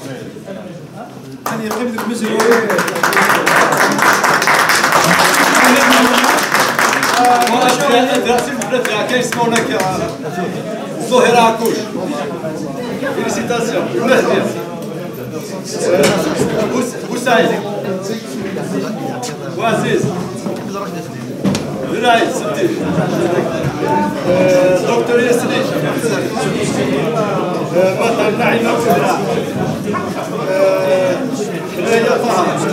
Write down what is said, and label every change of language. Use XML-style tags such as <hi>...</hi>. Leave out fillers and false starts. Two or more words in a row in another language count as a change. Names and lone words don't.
<fr>S'il vous plaît, à quel moment on a Zohera Akouch. Félicitations. Boussaïd. Ouaziz. Viraïd, Sidi. Docteur Yassini. Matal Naïma Koudra. Raya Taha.</fr>